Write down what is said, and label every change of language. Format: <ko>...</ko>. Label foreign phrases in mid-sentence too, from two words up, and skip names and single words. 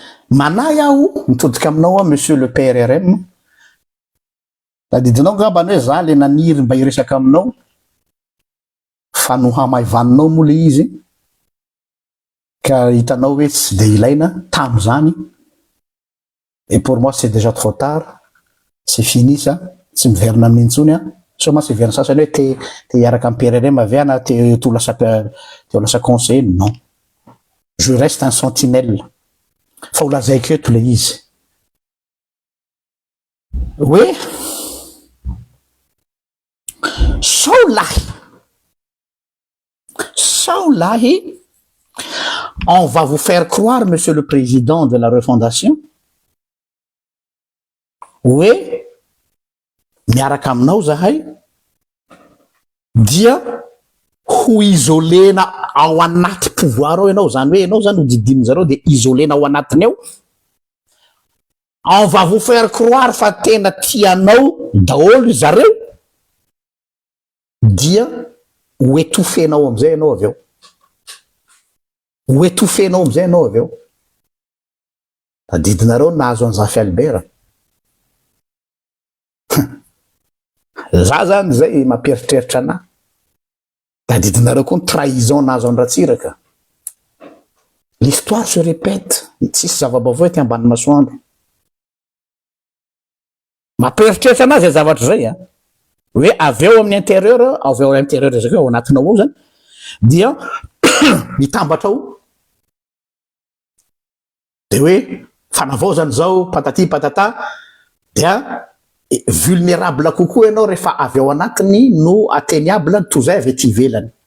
<mg>Manay aho mitodika aminao a</mg> <fr>monsieur le</fr> <mg>PRRM. Tadidinao ngambany hoe za le naniry mba hiresaka aminao fa no hamaivaninao moa le izy ka hitanao hoe tsy de ilaina tam'zany.</mg> <fr>Et pour moi c'est déjà trop tard, c'est fini ça,</fr> <mg>tsy miverina amin'ny intsony a. Soma tsy verina sasany hoe te hiaraka amin'ny PRRM avy ana te ho lasa conseiller.</mg> <fr>Non, je reste un sentinelle.</fr> <mg>Fa ho lazaiko eto le izy hoe sao lahy,</mg> <fr>on va vous faire croire, monsieur le président de la refondation,</fr> <mg>hoe miaraka aminao zahay dia ho isolena ao anaty pouvoir ao ianao, zany hoe ianao zany ho didimy zareo de isolena ao anatiny ao.</mg> <fr>On va vous faire croire</fr> <mg>fa tena tianao daholo zareo dia ho étouffenao amizay ianao avy eo, ho étouffenao amizay ianao avy eo. Tadidinareo nahazo an Zafy Albert. Za zany zay mamperitreritra anahy. Tadidinareo koa ny trahison nahazo an Ratsiraka.</mg> <fr>L'histoire se répète,</fr> <mg>tsisy zava-baovao ty ambany masoandro. Mamperitreritra anazy zay zavatra zay a. Hoe avy eo amin'ny intérieur, avy eo amin'ny intérieur zay ao anatinao ao zany dia mitambatra ao de hoe fanavao zany zao</mg> <fr>patati patata</fr> <mg>dia vulnérable kokoa ianao rehefa avy ao anatiny no atteignable toy zay avy ety ivelany.</mg>